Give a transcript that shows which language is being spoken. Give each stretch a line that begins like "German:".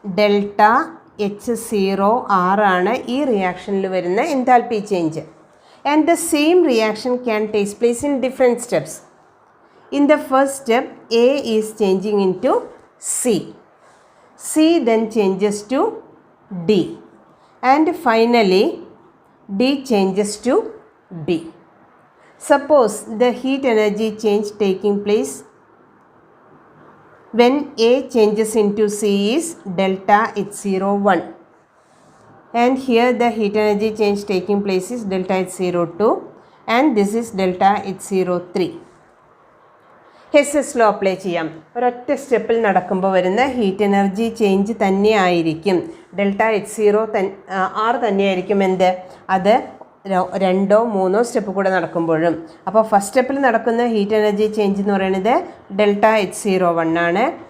Malayalam: Delta H0 R ആണ് ഈ റിയാക്ഷനിൽ വരുന്ന enthalpy change.
English: And the same reaction can take place in different steps. In the first step A is changing into C. C then changes to D. And finally D changes to B. Suppose the heat energy change taking place when A changes into C is delta H01, and here the heat energy change taking place is delta H02 and this is delta H03.
Malayalam: ഹെസ്സസ് law apply ചെയ്യാം. ഒരൊറ്റ സ്റ്റെപ്പിൽ നടക്കുമ്പോൾ വരുന്ന heat energy change തന്നെയായിരിക്കും delta H0 തന്നെയായിരിക്കും എന്ത്, അത് 2 or 3 step കൂടെ നടക്കുമ്പോഴും. അപ്പോൾ ഫസ്റ്റ് സ്റ്റെപ്പിൽ നടക്കുന്ന ഹീറ്റ് എനർജി ചേഞ്ച് എന്ന് പറയുന്നത് ഡെൽറ്റ H01 ആണ്.